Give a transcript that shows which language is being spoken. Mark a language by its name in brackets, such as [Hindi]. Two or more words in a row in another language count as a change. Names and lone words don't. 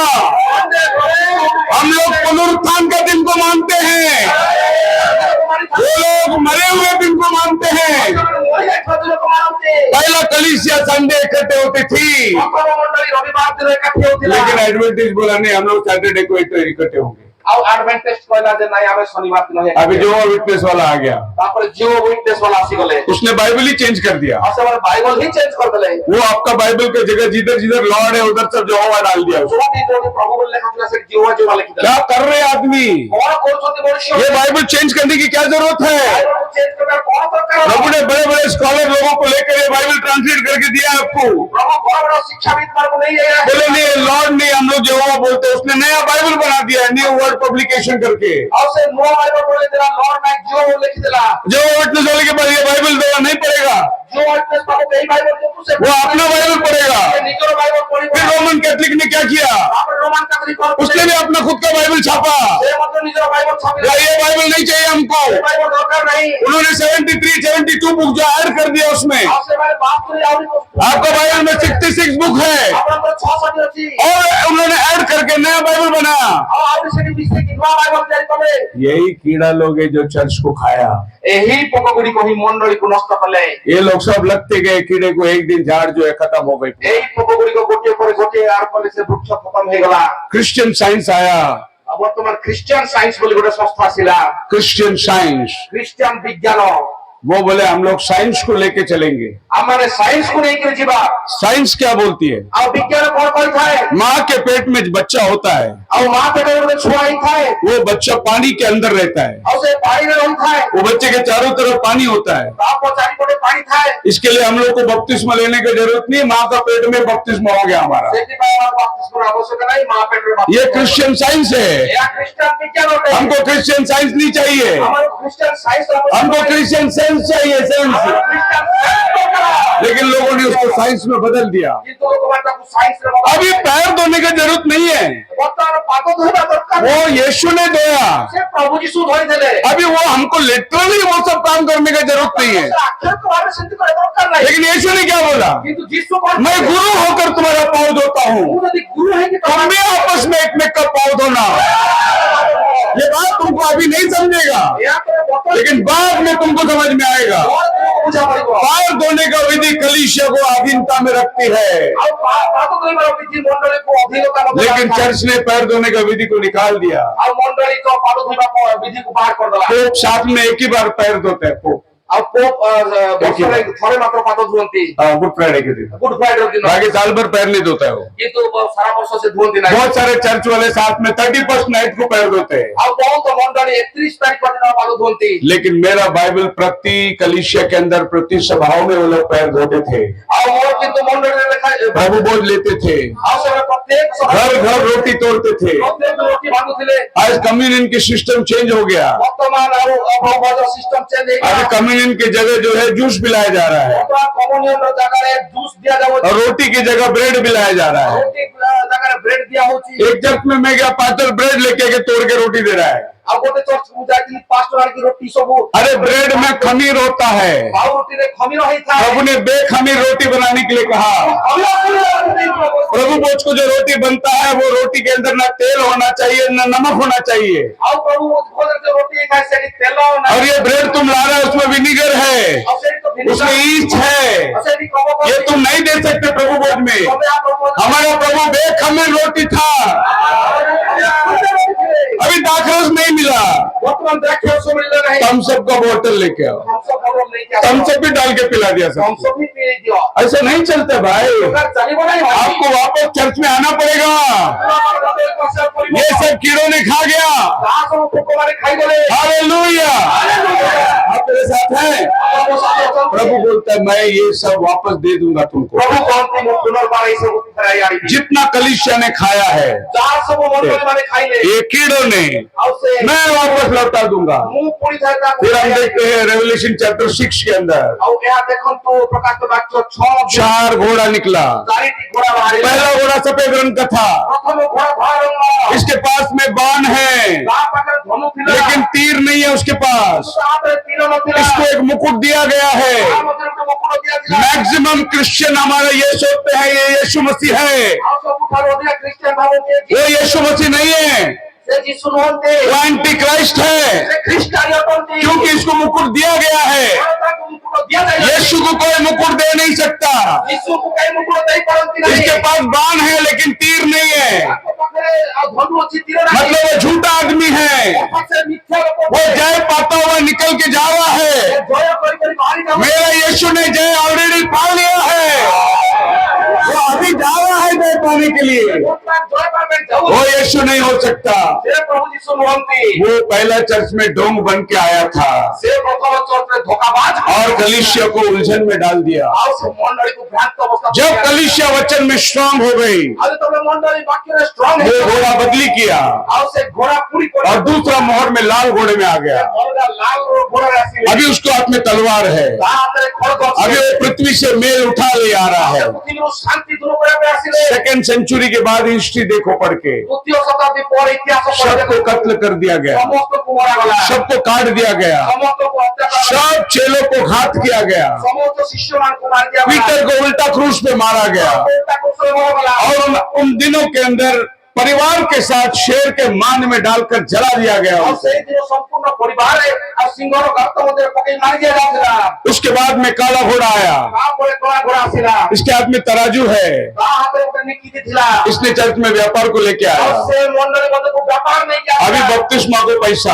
[Hindi] हम लोग पुनरुत्थान का दिन को मानते हैं, वो लोग मरे हुए दिन को मानते हैं। पहला कलीसिया संडे इकट्ठे होती थी, रविवार दिन इकट्ठे होती लेकिन एडवेंटिस्ट बोला नहीं, हम लोग सैटरडे को इकट्ठे होंगे। [Odia] ଆଉ ଆଡଭେଣ୍ଟେଜ କହିଲା ଯେ ନାଇଁ ଆମେ ଶନିବାର ଦିନ ହିଁ [Hindi] अभी जो विटनेस वाला आ गया, [Odia] ତାପରେ ଜିଓ ୱିଟନେସ वाला ଆସିଗଲେ [Hindi] उसने बाइबल ही चेंज कर दिया। [Odia] ଆଉ ସେମାନେ ବାଇବଲ ହିଁ ଚେଞ୍ଜ କରିଦେଲେ। [Hindi] वो आपका बाइबल के जगह जिधर जिधर लॉर्ड है उधर सब यहोवा डाल दिया उसने। [Odia] ଯୋଉଠି ଯୋଉଠି ପ୍ରଭୁ ବୋଲି ଲେଖାଥିଲା ସେଠି ଜିଓ ଜିଓ ଲେଖିଦେଲେ। [Hindi] क्या कर रहे हैं आदमी? [Odia] କଣ କରୁଛନ୍ତି ମनुଷ୍ୟ? [Hindi] ये बाइबल चेंज करने की क्या जरूरत है? [Odia] ବାଇବଲକୁ ଚେଞ୍ଜ କରିବା କଣ ଦରକାର? [Hindi] प्रभु ने बड़े बड़े स्कॉलर लोगों को लेकर ये बाइबल ट्रांसलेट करके दिया आपको। [Odia] ପ୍ରଭୁ ବଡ ବଡ ଶିକ୍ଷାବିତ ମାନଙ୍କୁ ନେଇ ଯାଇଥିଲେ। [Hindi] बोले नहीं लॉर्ड नहीं, हम लोग यहोवा बोलते हैं। उसने नया बाइबल बना दिया है, न्यू वर्ड पब्लिकेशन करके। [Odia] ଆଉ ସେ ନୂଆ ବାଇବଲ ବୋଲିଥିଲା ଲର୍ଡ ନାଇଁ ଜିଓ ଲେଖିଥିଲା। [Hindi] जो विटनेस वाले के पास ये बाइबल देना नहीं पड़ेगा, [Odia] ଜିଓ ୱିଟନେସ ପାଖକୁ ଏଇ ବାଇବଲ ଯୋଉ ସେ [Hindi] वो अपना बाइबल पढ़ेगा। [Odia] ନିଜର ବାଇବଲ ପଢିବ। [Hindi] फिर रोमन कैथलिक ने क्या किया? [Odia] ତାପରେ ରୋମାନ କାଥୋଲିକ [Hindi] उसने भी अपना खुद का बाइबल छापा। [Odia] ସେ ମଧ୍ୟ ନିଜର ବାଇବଲ ଛାପିଲା। [Hindi] ये बाइबल नहीं चाहिए हमको। [Odia] ଏ ବାଇବଲ ଦରକାର ନାହିଁ। [Hindi] उन्होंने 73, 72 बुक जो ऐड कर दिया उसमें। [Odia] ଆଉ ସେମାନେ 72 ଆହୁରି [Hindi] आपका बाइबल में 66 बुक है [Odia] ଆପଣଙ୍କର 66 ଅଛି। [Hindi] और उन्होंने ऐड करके नया बाइबल बनाया। [Odia] ଆଉ ଆହୁରି ସେଠି ମିଶେଇକି ନୂଆ ବାଇବଲ ତିଆରି କଲେ। [Hindi] यही कीड़ा लोग है जो चर्च को खाया। [Odia] ଏହି ପୋକ ଗୁଡିକ ହିଁ ମଣ୍ଡଳୀକୁ ନଷ୍ଟ କଲେ। [Hindi] ये लोग सब लगते गए कीड़े को, एक दिन झाड़ जो है खत्म हो गई। [Odia] ଏହି ପୋକ ଗୁଡିକ ଗୋଟିଏ ପରେ ଗୋଟିଏ ଆର କଲେ ସେ ବୃକ୍ଷ ଖତମ ହେଇଗଲା। [Hindi] क्रिश्चियन साइंस आया, [Odia] ଆଉ ବର୍ତ୍ତମାନ ଖ୍ରୀଷ୍ଟିଆନ ସାଇନ୍ସ ବୋଲି ଗୋଟେ ସଂସ୍ଥା ଆସିଲା। [Hindi] क्रिश्चियन साइंस। [Odia] ଖ୍ରୀଷ୍ଟିଆନ ବିଜ୍ଞାନ [Hindi] वो बोले हम लोग साइंस को लेके चलेंगे। [Odia] ଆମମାନେ ସାଇନ୍ସକୁ ନେଇକି ଯିବା। [Hindi] साइंस क्या बोलती है? [Odia] ଆଉ ବିଜ୍ଞାନ କଣ କହିଥାଏ? [Hindi] माँ के पेट में बच्चा होता है, [Odia] ଆଉ ମା ପେଟରେ ଗୋଟେ ଛୁଆ ହେଇଥାଏ। [Hindi] वो बच्चा पानी के अंदर रहता है, [Odia] ଆଉ ସେ ପାଣିରେ ରହିଥାଏ। [Hindi] वो बच्चे के चारों तरफ पानी होता है। [Odia] ତା ଚାରିପଟେ ପାଣି ଥାଏ। [Hindi] इसके लिए हम लोग को बपतिस्मा लेने की जरूरत नहीं, माँ का पेट में बपतिस्मा हो गया हमारा। [Odia] ସେଥିପାଇଁ ଆମର ବାପ୍ତିସ୍ମର ଆବଶ୍ୟକ ନାହିଁ। ମା ପେଟରେ [Hindi] ये क्रिश्चियन साइंस है। [Odia] ଏହା ଖ୍ରୀଷ୍ଟିଆନ ବିଜ୍ଞାନ ଅଟେ। [Hindi] हमको क्रिश्चियन साइंस नहीं चाहिए, [Odia] ଆମର ଖ୍ରୀଷ୍ଟିଆନ ସାଇନ୍ସ [Hindi] हमको [English] Christian sense [Hindi] चाहिए, सेंस। लेकिन लोगों ने उसको साइंस में बदल दिया। [Odia] କିନ୍ତୁ ଲୋକମାନେ ତାକୁ ସାଇନ୍ସରେ ବଦଳ [Hindi] अभी पैर धोने की जरूरत नहीं है, [Odia] ବର୍ତ୍ତମାନ ପାଦ ଧୋଇବା ଦରକାର। [Hindi] वो यीशु ने धोया। [Odia] ସେ ପ୍ରଭୁ ଯୀଶୁ ଧୋଇଦେଲେ। [Hindi] अभी वो हमको लिटरली वो सब काम करने की जरूरत नहीं है। [Odia] ସେ ଆକ୍ଷରିକ ଭାବରେ ସେମିତି କରିବା ଦରକାର ନାହିଁ। [Hindi] लेकिन यीशु ने क्या बोला? [Odia] କିନ୍ତୁ ଯୀଶୁ କଣ [Hindi] मैं गुरु होकर तुम्हारा पाँव धोता हूँ, [Odia] ମୁଁ ଯଦି ଗୁରୁ ହେଇକି [Hindi] तुम भी आपस में एक में का पाँव धोना। ये बात तुमको अभी नहीं समझेगा, [Odia] ଏହା ପରେ ବର୍ତ୍ତମାନ [Hindi] लेकिन बाद में तुमको समझ में आएगा। [Odia] ବୁଝା ପଡିବ। [Hindi] पैर धोने का विधि कलीसिया को अधीनता में रखती है, [Odia] ଆଉ ପାଦ ଧୋଇବାର ବିଧି ମଣ୍ଡଳୀକୁ ଅଧୀନତା ମଧ୍ୟ [Hindi] लेकिन [Odia] ରଖିଥାଏ। [Hindi] चर्च ने पैर धोने का विधि को निकाल दिया। [Odia] ଆଉ ମଣ୍ଡଳୀ ତ ପାଦ ଧୋଇବା ବିଧିକୁ ବାହାର କରିଦେଲା। [Hindi] पोप साथ में एक ही बार पैर धोते हैं, पोप [Odia] ଆଉ ପୋପ ବର୍ଷରେ ଥରେ ମାତ୍ର ପାଦ ଧୁଅନ୍ତି। [Hindi] गुड फ्राइडे के दिन। [Odia] ଗୁଡ୍ ଫ୍ରାଇଡେ ଦିନ। [Hindi] बाकी साल भर पैर नहीं धोता है वो। [Odia] କିନ୍ତୁ ସାରା ବର୍ଷ ସେ ଧୁଅନ୍ତି ନାହିଁ। [Hindi] बहुत सारे चर्च वाले साथ में 31st नाइट को पैर धोते हैं। [Odia] ଆଉ ବହୁତ ମଣ୍ଡଳୀ 31 ତାରିଖ ଦିନ ପାଦ ଧୁଅନ୍ତି। [Hindi] लेकिन मेरा बाइबल प्रति कलीसिया के अंदर प्रति सभाओं में वो लोग पैर धोते थे। [Odia] ଆଉ ମୋର କିନ୍ତୁ ମଣ୍ଡଳୀରେ ଲେଖା [Hindi] प्रभु बोझ लेते थे, [Odia] ଆଉ ସେମାନେ ପ୍ରତ୍ୟେକ [Hindi] घर घर रोटी तोड़ते थे। [Odia] ପ୍ରତ୍ୟେକ ରୋଟି ଭାଙ୍ଗୁଥିଲେ। [Hindi] आज कम्युनियन की [English] system change [Hindi] हो गया। [Odia] ବର୍ତ୍ତମାନ ଆଉ ଅଭବଜ [English] system change [Hindi] आज [Odia] ହେଇଗଲା। [Hindi] कम्युनियन की जगह जो है जूस पिलाया जा रहा है [Odia] ବର୍ତ୍ତମାନ କମ୍ୟୁନିୟନର ଜାଗାରେ ଜୁସ୍ ଦିଆଯାଉଛି। [Hindi] और रोटी की जगह ब्रेड पिलाया जा रहा है। [Odia] ରୋଟି ଜାଗାରେ ବ୍ରେଡ ଦିଆ ହଉଛି। [Hindi] एक चर्च में मैं गया, पास्टर ब्रेड लेके के तोड़ के रोटी दे रहा है। [Odia] ଆଉ ଗୋଟେ ଚର୍ଚ୍ଚକୁ ଯାଇଥିଲି 5 ଟଙ୍କାର କି ରୋଟି ସବୁ। [Hindi] अरे ब्रेड में खमीर होता है, [Odia] ଆଉ ରୋଟିରେ ଖମିର ହେଇଥାଏ। [Hindi] प्रभु ने बेखमीर रोटी बनाने के लिए कहा। प्रभु बोझ को जो रोटी बनता है वो रोटी के अंदर ना तेल होना चाहिए ना नमक होना चाहिए। [Odia] ଆଉ ପ୍ରଭୁ ଭୋଜନରେ ଯୋଉ ରୋଟି ହେଇଥାଏ ସେଠି ତେଲ ନାହିଁ। [Hindi] और ये ब्रेड तुम ला रहे हो उसमें विनीगर है, [Odia] ଆଉ ସେଠି ତ [Hindi] उसमें ईस्ट है, [Odia] ଆଉ ସେଠି କମ [Hindi] ये तुम नहीं दे सकते प्रभु बोझ में। हमारा प्रभु बेखमीर रोटी था, अभी दाखरस नहीं मिला, [Odia] ବର୍ତ୍ତମାନ ଦ୍ରାକ୍ଷ ରସ ମିଳିଲା ନାହିଁ। [Hindi] तम सबका बोतल लेके आओ, [Odia] ହଂସ ଖବର ନେଇକି ଆସ। [Hindi] तम सब भी डाल के पिला दिया सब। [Odia] ହଂସ ବି ପିଇ ଦିଅ। [Hindi] ऐसा नहीं चलता भाई, [Odia] ଚାଲିବ ନାହିଁ। [Hindi] आपको वापस चर्च में आना पड़ेगा। ये सब कीड़ों ने खा गया। [Odia] ତାହା ସବୁ ପୋକମାନେ ଖାଇଗଲେ। [Hindi] हालेलुया। आप मेरे साथ हैं? [Odia] ଆମ ସାଥେ ଅଛନ୍ତି। [Hindi] प्रभु बोलता है मैं ये सब वापस दे दूंगा तुमको। प्रभु कहते [Odia] ମୁଁ ପୁନର୍ବାର ଏଇ ସବୁ ଫେରାଇ ଆଣିବି। [Hindi] जितना कलीसिया ने खाया है [Odia] ଯାହା ସବୁ ମଣ୍ଡଳୀ ମାନେ ଖାଇଲେ [Hindi] ये कीड़ों ने [Odia] ଆଉ ସେ [Hindi] मैं वापस लौटा दूंगा। [Odia] ମୁଁ ପୁଣି ଥରେ ତାକୁ [Hindi] फिर हम देखते हैं रेवल्यूशन चैप्टर 6 के अंदर [Odia] ଆଉ ଏହା ଦେଖନ୍ତୁ ପ୍ରକାଶ ବାକ୍ୟ 6 [Hindi] 4 घोड़ा निकला। [Odia] 4ଟି ଘୋଡ଼ା ବାହାରିଲା। [Hindi] पहला घोड़ा सफेद रंग का था, [Odia] ପ୍ରଥମ ଘୋଡ଼ା ଧଳା ରଙ୍ଗର। [Hindi] इसके पास में बाण है [Odia] ତା ପାଖରେ ଧନୁ ଥିଲା [Hindi] लेकिन तीर नहीं है उसके पास। [Odia] ତା ହାତରେ ତୀର ନଥିଲା। [Hindi] इसको एक मुकुट दिया गया है। [Odia] ତା ମଧ୍ୟରେ ଗୋଟେ ମୁକୁଟ ଦିଆଥିଲା। [English] maximum Christian [Hindi] हमारा ये सोचते हैं ये यीशु मसीह है, [Odia] ଆଉ ସବୁଠାରୁ ଅଧିକ ଖ୍ରୀଷ୍ଟିଆନ ଭାବନ୍ତି [Hindi] वो यीशु मसीह नहीं है, [Odia] ସେ ଯୀଶୁ ନୁହନ୍ତି, [Hindi] वो [English] anti Christ [Hindi] है, [Odia] ସେ ଖ୍ରୀଷ୍ଟିଆନ ଅଟନ୍ତି। [Hindi] क्योंकि इसको मुकुट दिया गया है। [Odia] ତାକୁ ମୁକୁଟ ଦିଆଯାଇଥିଲା। [Hindi] यीशु को कोई मुकुट दे नहीं सकता। [Odia] ଯୀଶୁକୁ କେହି ମୁକୁଟ ଦେଇପାରନ୍ତି ନାହିଁ। [Hindi] इसके पास बाण है लेकिन तीर नहीं है, [Odia] ତାଙ୍କ ପାଖରେ ଆଉ ଧନୁ ଅଛି, ତୀର ନାହିଁ। [Hindi] मतलब वो झूठा आदमी है। [Odia] ସେ ମିଥ୍ୟା ଲୋକ। [Hindi] वो जय पाता हुआ निकल के जा रहा है। [Odia] ସେ ଜୟ କରି କରି ବାହାରି ଯାଉଛି। [Hindi] मेरा यीशु ने जय ऑलरेडी पा लिया है, वो अभी जा रहा है जय पाने के लिए। [Odia] ବର୍ତ୍ତମାନ ଜୟ ପାଇବା ପାଇଁ ଯାଉଛି। [Hindi] वो यीशु नहीं हो सकता। [Odia] ସେ ପ୍ରଭୁ ଯୀଶୁ ନୁହନ୍ତି। [Hindi] वो पहला चर्च में ढोंग बन के आया था [Odia] ସେ ପ୍ରଥମ ଚର୍ଚ୍ଚରେ ଧୋକାବାଜ [Hindi] और कलीसिया को उलझन में डाल दिया। [Odia] ଆଉ ସେ ମଣ୍ଡଳୀକୁ ଭ୍ରାନ୍ତ ଅବସ୍ଥା। [Hindi] जब कलीसिया वचन में स्ट्रांग हो गई, [Odia] ଆଉ ଯେତେବେଳେ ମଣ୍ଡଳୀ ବାକ୍ୟରେ ଷ୍ଟ୍ରଙ୍ଗ [Hindi] वो घोड़ा बदली किया [Odia] ଆଉ ସେ ଘୋଡ଼ା ପୁଣି [Hindi] और दूसरा मोहर में लाल घोड़े में आ गया। [Odia] ଅଲଗା ଲାଲ ଘୋଡ଼ାରେ ଆସିଲେ। [Hindi] अभी उसको हाथ में तलवार है, [Odia] ତା ହାତରେ ଖଡଗ ଅଛି। [Hindi] अभी वो पृथ्वी से मेल उठा ले आ रहा है। [Odia] ପୃଥିବୀରୁ ଶାନ୍ତି ଦୂର କରିବା ପାଇଁ ଆସିଲେ। [English] second century [Hindi] के बाद हिस्ट्री देखो पढ़ के, [Odia] ଦ୍ୱିତୀୟ ଶତାବ୍ଦୀ ପରେ ଇତିହାସ [Hindi] सबको कत्ल कर दिया गया, [Odia] ସମସ୍ତଙ୍କୁ ମରାଗଲା। [Hindi] सबको काट दिया गया, [Odia] ସମସ୍ତଙ୍କୁ ହତ୍ୟା କରାଗଲା। [Hindi] सब चेलों को घात किया गया, [Odia] ସମସ୍ତ ଶିଷ୍ୟମାନଙ୍କୁ ମାରି ଦିଆଗଲା। [Hindi] पीटर को उल्टा क्रूस पे मारा गया [Odia] ତାକୁ ସେ ମରାଗଲା। [Hindi] और उन दिनों के अंदर परिवार के साथ शेर के मान में डालकर जला दिया गया [Odia] ଆଉ [Hindi] उसे। [Odia] ସେଇ ଦିନ ସମ୍ପୂର୍ଣ୍ଣ ପରିବାରରେ ଆଉ ସିଂହର ଗର୍ତ୍ତ ମଧ୍ୟରେ ପକେଇ ମାରି ଦିଆଯାଉଥିଲା। [Hindi] उसके बाद में काला घोड़ा आया, [Odia] ତାପରେ କଳା ଘୋଡ଼ା ଆସିଲା। [Hindi] इसके हाथ में तराजू है, [Odia] ତା ହାତରେ ଗୋଟେ ନିକିତି ଥିଲା। [Hindi] इसने चर्च में व्यापार को लेके [Odia] ଆଉ [Hindi] आया। [Odia] ସେ ମଣ୍ଡଳୀ ମଧ୍ୟକୁ व्यापार ନେଇକି [Hindi] अभी [Odia] ଆସିଲା। [Hindi] बपतिस्मा को पैसा,